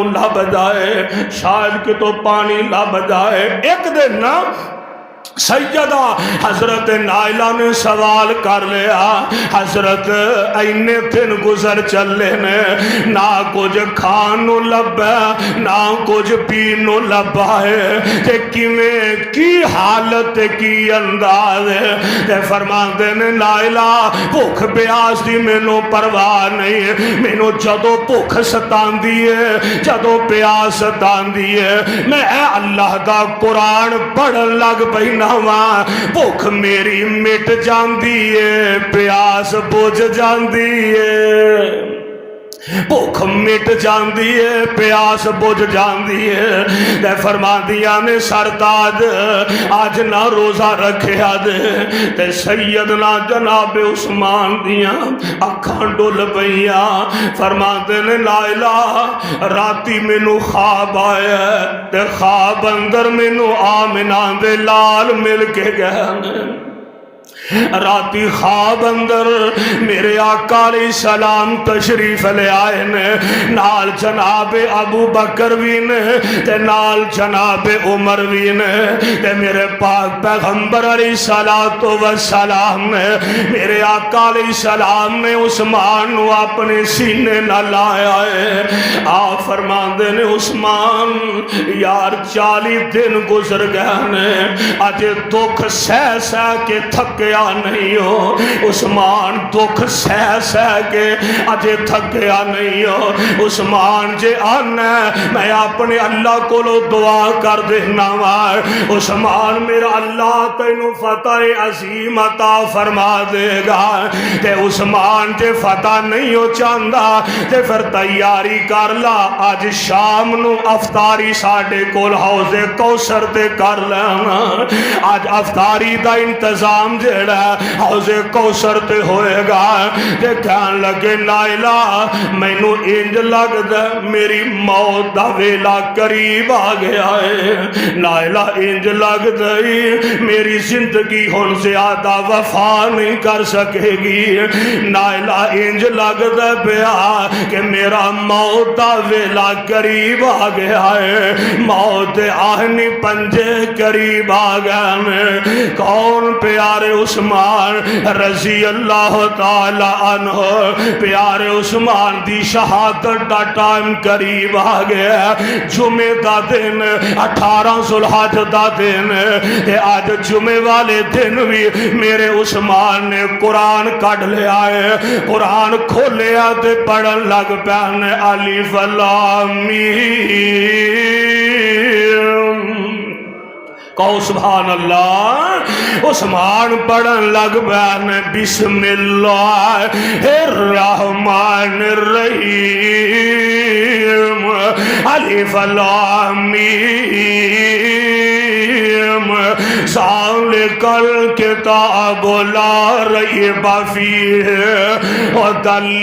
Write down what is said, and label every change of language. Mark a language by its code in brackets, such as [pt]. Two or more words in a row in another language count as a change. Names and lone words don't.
[pa] لب جائے شاید کہ تو پانی لب جائے ایک دن نا سیدہ حضرت نائلہ نے سوال کر لیا حضرت اینے دن گزر چلے نے نہ کچھ کھانو لبا نہ کچھ پینو لبا ہے تے کیویں کی حالت کی انداز ہے تے فرمان دینے نائلہ بھوک پیاس دی مینوں پرواہ نہیں ہے مینوں جدو بھوک ستان دیئے جدو پیاس ستان دیئے میں اے اللہ دا قرآن پڑھن لگ پہنا بھوک میری مٹ جاندی ہے پیاس بجھ جاندی ہے بھوک مٹ جاندی ہے پیاس بجھ جاندی ہے تے فرما دیا نے سرتاج آج نہ روزہ رکھیا دے تے سیدنا جناب عثمان دیاں اکھاں ڈول پئیاں فرما دے نے نائلہ راتی مینوں خواب آیا تے خواب اندر مینوں آمنہ دے لال مل کے گئے راتی خواب اندر میرے آقا [ar] علیہ السلام [pa] تشریف لے آئے نے نال جناب ابو بکر بھی نے تے نال جناب عمر بھی نے تے میرے پاک پیغمبر [ar] علیہ السلام [pa] نے میرے آقا [ar] علیہ السلام [pa] نے عثمان نو اپنے سینے نہ لایا ہے آپ فرماندے نے عثمان یار 40 دن گزر گئے نے اج دکھ سہ سہ کے تھکیا نہیں ہو عثمان دکھ سہ سہ کے اجے تھکیا نہیں ہو عثمان جے آنا میں اپنے اللہ کو دعا کر دینا وار عثمان میرا اللہ تینو فتح عظیم عطا فرما دے گا تے عثمان جے فتح نہیں ہو چاہندا تے پھر تیاری کر لا آج شام نو افطاری ساڈے کول حوض کوثر تے کر لینا آج افطاری دا انتظام جے حوض کوثر تے ہوئے گا تے کہن لگے نائلہ مینوں انج لگدا میری موت دا ویلا قریب آ گیا ہے نائلہ انج لگدا میری زندگی ہن زیادہ وفا نہیں کر سکے گی نائلہ انج لگدا پیا کہ میرا موت دا ویلا قریب آ گیا ہے موت آہنی پنجے قریب آ گئے کون پیارے عثمان [ar] رضی اللہ تعالی عنہ [pa] پیارے عثمان دی شہادت دا ٹائم قریب آ گیا جمعے دا دن 18 ذوالحج دا دن آج جمعے والے دن بھی میرے عثمان نے قرآن کٹ لیا ہے قرآن کھولیا تے پڑھن لگ پہن [ar] الف لام [pa] میم کہو [ar] سبحان اللہ [pa] عثمان پڑھن لگ پہن [ar] بسم اللہ الرحمن الرحیم الف لام میم ذالک الکتاب لا ریب فیہ ھدی